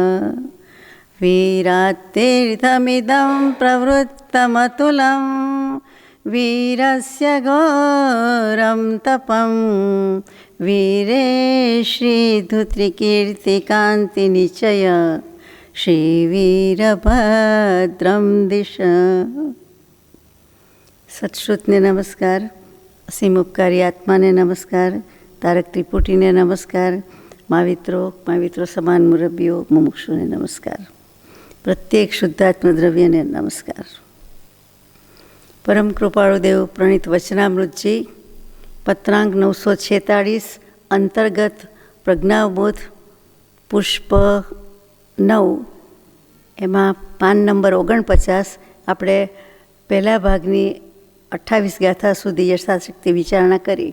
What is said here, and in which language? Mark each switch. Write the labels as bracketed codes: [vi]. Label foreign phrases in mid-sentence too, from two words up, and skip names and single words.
[sa] वीरात्तीर्थमिदं प्रवृत्तमतुलं वीरस्य घोरं तपं वीरे श्रीधुत्रिकीर्तिकान्तिनिचय श्रीवीरभद्रं दिश। [gu] સત્શ્રુતને નમસ્કાર, અસીમ ઉપકારી આત્માને નમસ્કાર, તારક ત્રિપુટીને નમસ્કાર, માવિત્રો સમાન મુરબ્બીઓ મુમુક્ષુને નમસ્કાર, પ્રત્યેક શુદ્ધાત્મદ્રવ્યને નમસ્કાર. પરમ કૃપાળુદેવ પ્રણીત વચનામૃતજી પત્રાંક 946 અંતર્ગત પ્રજ્ઞાબોધ પુષ્પ 9 એમાં પાન નંબર 49 આપણે પહેલા ભાગની 28 ગાથા સુધી યથાશક્તિ વિચારણા કરી.